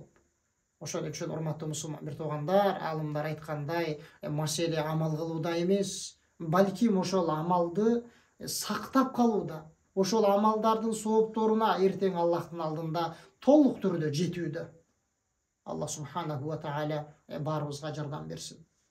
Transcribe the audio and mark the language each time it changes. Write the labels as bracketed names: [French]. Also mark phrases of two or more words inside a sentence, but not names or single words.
[Kyrgyz] Ошон үчүн урматтуу мусулман бир туугандар, алымдар айткандай, маселе амал кылууда эмес, балким ошол амалды сактап калууда, ошол амалдардын соопторуна эртең Аллахтын алдында толук түрдө жетүүдө. [Arabic] الله سبحانه وتعالى [Kyrgyz] баарыбызга жардам берсин.